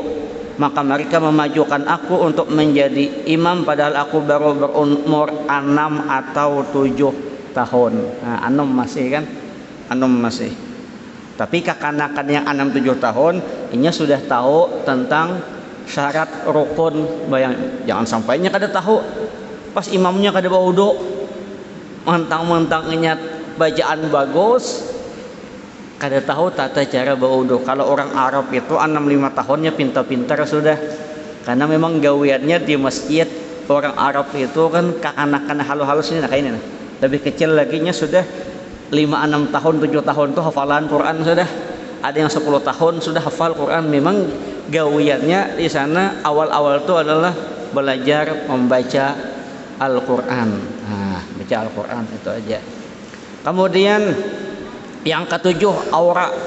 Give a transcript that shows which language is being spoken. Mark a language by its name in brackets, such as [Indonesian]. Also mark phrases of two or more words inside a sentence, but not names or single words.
[Indonesian] Maka mereka memajukan aku untuk menjadi imam padahal aku baru berumur 6 atau 7 tahun. Nah, 6 masih kan? 6 masih. Tapi kekanakan yang 6-7 tahun ini sudah tahu tentang syarat rukun. [Banjar] Bayang, jangan sampainya kada tahu. Pas imamnya kada baudo, mentang-mentang ingat bacaan bagus, kada tahu tata cara berwudu. [Indonesian] Kalau orang Arab itu 6-5 tahunnya pintar-pintar sudah. [Banjar] Karena memang gawiannya di masjid orang Arab itu kan kekanakan halus-halus ini, nah kayak ini nah. [Indonesian] Lebih kecil laginya sudah 5-6 tahun, 7 tahun tuh hafalan Quran sudah. Ada yang 10 tahun sudah hafal Quran. Memang gawiannya di sana awal-awal itu adalah belajar membaca Al-Quran. Nah, baca Al-Quran itu aja. Kemudian yang ketujuh, aura.